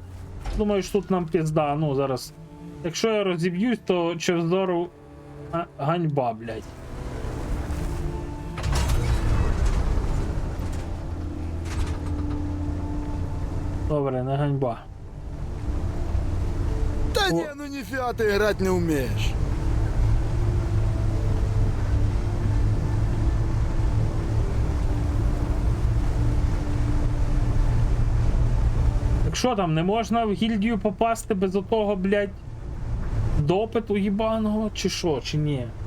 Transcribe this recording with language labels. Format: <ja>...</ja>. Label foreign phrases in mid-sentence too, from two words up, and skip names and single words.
<uk>Думаєш, тут нам пізда, ну зараз. Якщо я розіб'юсь, то Чевздору ганьба, блядь. Добре, не ганьба.</uk> <ru>Да не, ну нифига ты играть не умеешь.</ru> <uk>Так що там, не можна в гільдію попасти без отого, блядь, допиту їбаного, чи що, чи ні?</uk>